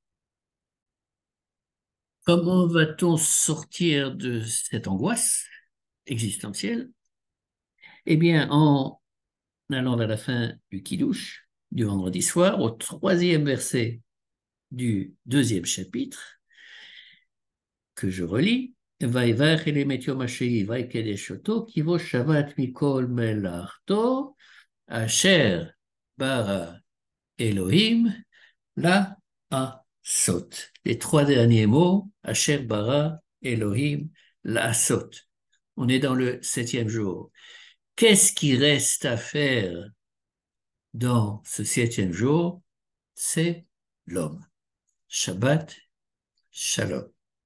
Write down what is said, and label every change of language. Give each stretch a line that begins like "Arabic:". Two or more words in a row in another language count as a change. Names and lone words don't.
French: Comment va-t-on sortir de cette angoisse existentielle? Eh bien, en allant vers la fin du Kiddush, du vendredi soir, au troisième verset du deuxième chapitre, que je relis,
Hebrew: ויברך אלים את יום השביעי, ויקדש אותו, כי בו שבת מכל מלאכתו, אשר ברא אלוהים לעשות.
French: Les trois derniers mots,
Hebrew: אשר ברא אלוהים לעשות.
French: On est dans le 7e jour. Qu'est-ce qui reste à faire dans ce 7e jour? C'est l'homme.
Hebrew: שבת שלום.